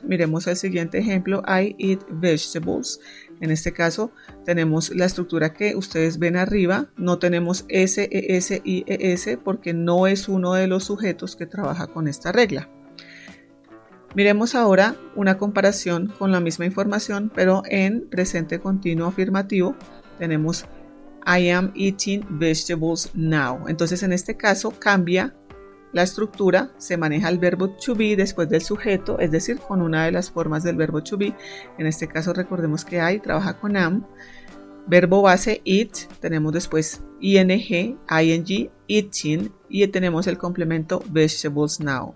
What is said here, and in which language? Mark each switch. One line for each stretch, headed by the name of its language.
Spanish: Miremos el siguiente ejemplo,
English: I eat vegetables.
Spanish: En este caso tenemos la estructura que ustedes ven arriba, no tenemos S, ES y ES porque no es uno de los sujetos que trabaja con esta regla. Miremos ahora una comparación con la misma información, pero en presente continuo afirmativo. Tenemos
English: I am eating vegetables now.
Spanish: Entonces en este caso cambia la estructura, se maneja el verbo to be después del sujeto, es decir, con una de las formas del verbo to be. En este caso recordemos que I trabaja con am. Verbo base eat, tenemos después ing, eating, y tenemos el complemento vegetables now.